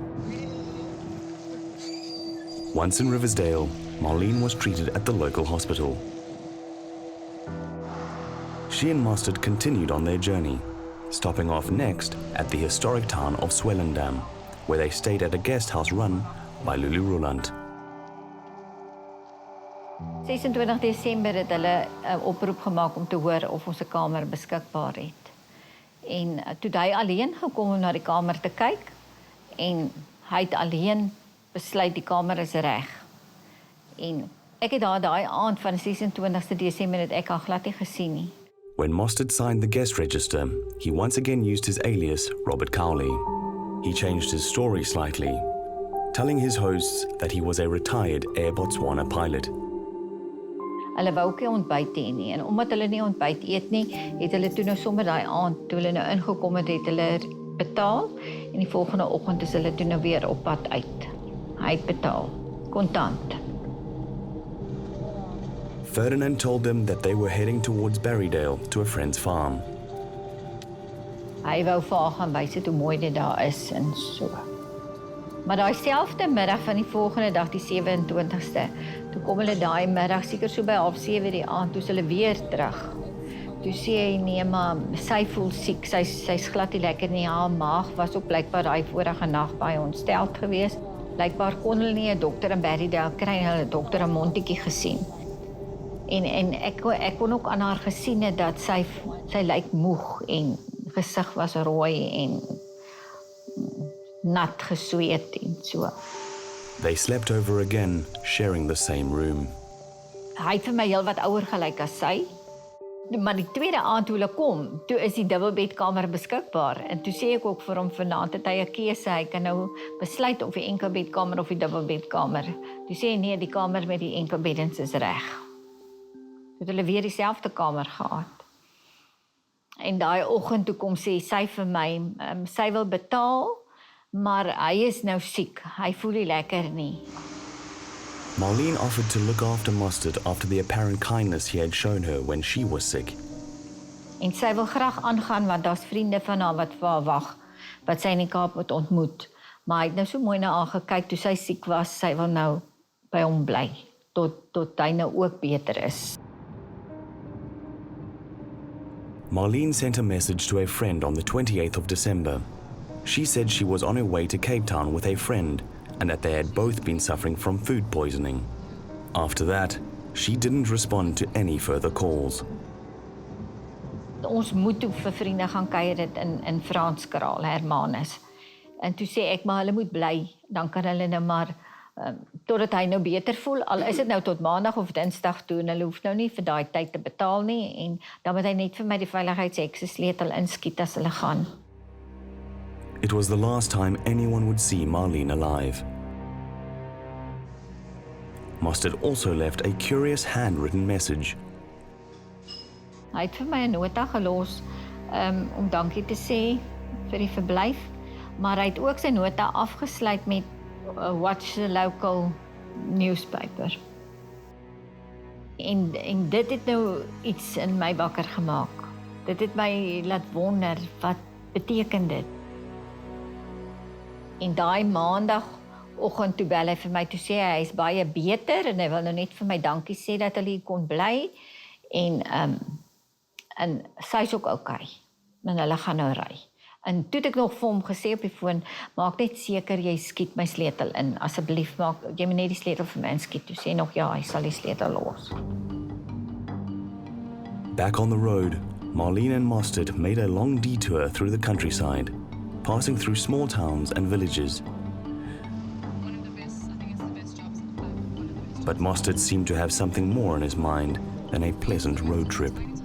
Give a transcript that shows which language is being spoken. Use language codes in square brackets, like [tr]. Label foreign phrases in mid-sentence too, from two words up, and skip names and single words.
[en] Once in Riversdale, Marlene was treated at the local hospital. She and Mostert continued on their journey, stopping off next at the historic town of Swellandam, where they stayed at a guest house run by Lulu Roland. [af] 26 Desember het hulle 'n oproep gemaak om te hoor of ons 'n kamer beskikbaar het. En toe hy alleen gekom om na die kamer te kyk en hy het alleen besluit die kamer is reg. En ek het daai aand van 26 Desember het ek haar glad nie gesien nie. [en] When Mostert signed the guest register, he once again used his alias, Robert Cowley. He changed his story slightly, telling his hosts that he was a retired Air Botswana pilot. [af] Hulle wou ook nie ontbyt hê nie, en omdat hulle nie ontbyt eet nie, het hulle toe nou sommer daai aand, toe hulle nou ingekom het hulle betaal, en die volgende oggend is hulle toe nou weer op pad uit. Hy het betaal, kontant. [en] Ferdinand told them that they were heading towards Berrydale to a friend's farm. [af] Hy wou vir haar gaan wys hoe mooi dit daar is en so. Maar daai selfde middag van die volgende dag, die 27ste, toe kom hulle daai middag, seker so by 6:30 die aand, toe is hulle weer terug. Toe sê hy, nee maar, sy voel siek, sy's glad nie lekker nie, haar maag was ook blykbaar daai vorige nag baie ontsteld geweest. Blijkbaar kon hulle nie 'n dokter in Riversdale kry en hulle 'n dokter in Montetjie gesien. En ek kon ook aan haar gesien het dat sy lyk moeg en gesig was rooi en nat gesweet en so. [en] They slept over again, sharing the same room. [af] Hy het vir my heel wat ouer gelyk as sy. Maar die tweede aand toe hulle kom, toe is die dubbelbedkamer beskikbaar. En toe sê ek ook vir hom vanaand het hy 'n keuse. Hy kan nou besluit of die enkelbedkamer of die dubbelbedkamer. Toe sê hy nee, die kamer met die enkelbeddens is reg. Toe het hulle weer dieselfde kamer gehad. En daai oggend toe kom sê sy vir my, sy wil betaal, maar hy is nou siek. Hy voel nie lekker nie. [en] Marlene offered to look after Mustard after the apparent kindness he had shown her when she was sick. [af] En sy wil graag aangaan want daar's vriende van haar wat vir haar wag, wat sy in die Kaap moet ontmoet. Maar hy het nou so mooi na haar gekyk toe sy siek was, sy wil nou by hom bly tot hy nou ook beter is. [en] Marlene sent a message to a friend on the 28th of December. She said she was on her way to Cape Town with a friend and that they had both been suffering from food poisoning. After that, she didn't respond to any further calls. [af] Ons moet toe vir vriende gaan kuier dit in Franskraal, Hermanus. En toe sê ek maar hulle moet bly, dan kan hulle nou maar totdat hy nou beter voel, al is dit nou tot maandag of dinsdag toe en hulle hoef nou nie vir daai tyd te betaal nie en dan moet hy net vir my die veiligheidshekse sleutel inskiet as hulle gaan. [en] It was the last time anyone would see Marlene alive. Mustard also left a curious handwritten message. [af] Hy het vir my 'n nota gelos om dankie te sê vir die verblyf, maar hy het ook sy nota afgesluit met [en] watch the local newspaper. [af] En dit het nou iets in my wakker gemaak. Dit het my laat wonder, wat beteken dit? En daai maandagoggend toe bel hy vir my, toe sê hy is baie beter en hy wil nou net vir my dankie sê dat hulle hier kon bly en sy's ook okay. En hulle gaan nou ry. En toe het ek nog vir hom gesê op die foon, maak net seker jy skiet my sleutel in. Asseblief maak jy moet net die sleutel vir my inskiet. Toe sê nog ja, hy sal die sleutel los. [en] Back on the road, Marlene and Mustard made a long detour through the countryside, passing through small towns and villages. One of the best, I think it's the best jobs in the club. One of the best. But Mustard seemed to have something more on his mind than a pleasant road trip.